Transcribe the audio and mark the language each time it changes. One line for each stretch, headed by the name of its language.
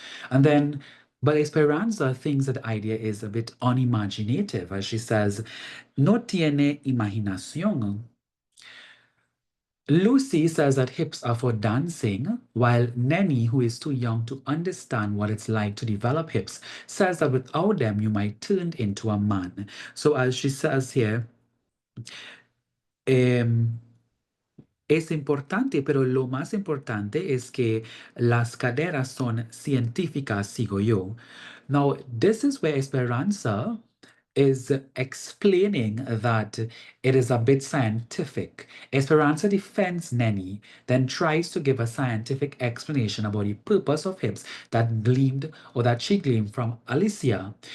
English: And then, but Esperanza thinks that the idea is a bit unimaginative, as she says,
Spanish: no tiene imaginación.
English: Lucy says that hips are for dancing, while Nenny, who is too young to understand what it's like to develop hips, says that without them, you might turn into a man. So, as she says here,
Spanish: um, es importante, pero lo más importante es que las caderas son científicas, sigo yo.
English: Now, this is where Esperanza is explaining that it is a bit scientific. Esperanza defends Nenny, then tries to give a scientific explanation about the purpose of hips that gleamed or that she gleaned from Alicia.